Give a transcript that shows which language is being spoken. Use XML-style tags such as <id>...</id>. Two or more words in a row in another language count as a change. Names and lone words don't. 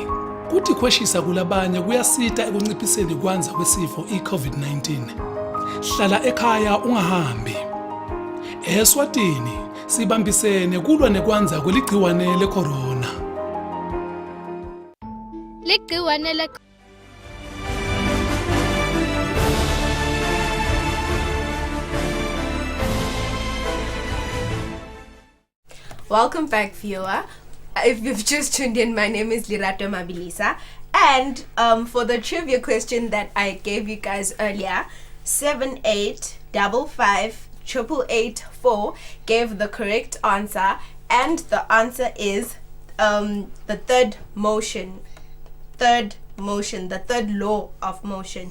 <ss>Kuthi khweshisa kulabanye kuyasita ekunciphiseni kwanza kwesifo i-COVID-19. Hlala ekhaya ungahambi. Eswatini sibambisene kulwa nekwanza kweligciwane lecorona. Ligciwane le</ss> <en>Welcome back, viewer. If you've just tuned in, my name is Lerato Mabilisa, and for the trivia question that I gave you guys earlier, 78555884 gave the correct answer, and the answer is the third law of motion.</en>